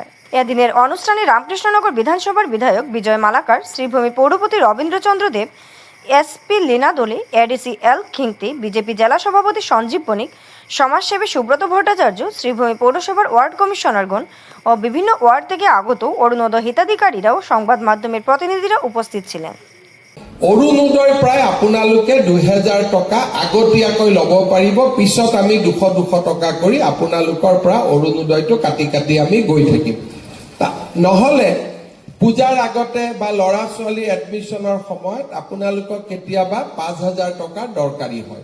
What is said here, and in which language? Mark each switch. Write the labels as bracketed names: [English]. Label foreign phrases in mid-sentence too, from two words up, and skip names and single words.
[Bangla] এদিনের অনুষ্ঠানে রামকৃষ্ণনগর বিধানসভার বিধায়ক বিজয় মালাকার, শ্রীভূমি পৌরপতি রবীন্দ্রচন্দ্র দেব, SP লীনা দোলে, ADC L খিংতি, বিজেপি জেলা সভাপতি সঞ্জীব বণিক, সমাজসেবী সুব্রত ভট্টাচার্য, শ্রীভূমি পৌরসভার ওয়ার্ড কমিশনারগণ ও বিভিন্ন ওয়ার্ড থেকে আগত অরুণোদয় হিতাধিকারীরাও সংবাদ মাধ্যমের প্রতিনিধিরা উপস্থিত ছিলেন। [Assamese] অৰুণোদয় প্ৰায় আপোনালোকে 2000 টকা আগতীয়াকৈ ল'ব পাৰিব। পিছত আমি 200 টকা কৰি আপোনালোকৰ পৰা অৰুণোদয়টো কাটি আমি গৈ থাকিম। নহ'লে পূজাৰ আগতে বা ল'ৰা ছোৱালী এডমিশ্যনৰ সময়ত আপোনালোকক কেতিয়াবা 5000 টকা দৰকাৰী হয়।